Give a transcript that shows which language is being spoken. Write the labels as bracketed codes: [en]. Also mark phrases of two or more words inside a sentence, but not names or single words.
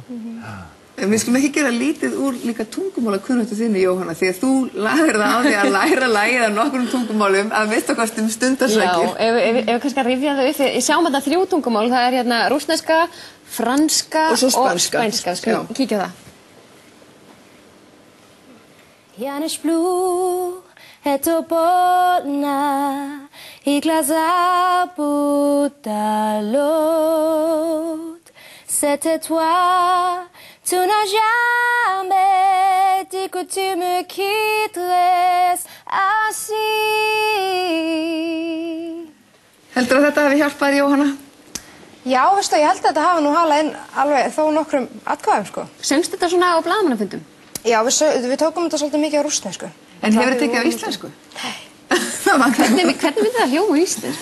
[is] En við skulum ekki gera lítið úr líka tungumálakunnáttu þinni, Jóhanna, því að þú lagðir það á því að læra lagið af nokkrum tungumálum að minnsta stundarsakir. Já, ef við kannski að rifja það upp, ég sjáum þetta 3 tungumál, það er rússneska, franska og spænska. Skulum kíkja á það. [ru] Я не сплю, это больно, и глаза будто лед. [fr] C'était toi, tu n'as jamais dit que tu me quitterais ainsi. [is] Heldur að þetta hefði hjálpað, Jóhanna? Já, veistu, ég held að þetta hafi nú halað inn alveg þó nokkrum atkvæðum, sko. Söngst þetta svona á blaðamannafundum? Já, við tókum þetta svolítið mikið á rússnesku. En hefur þetta tekið á íslensku? Hvernig myndi það hljóma á íslensku?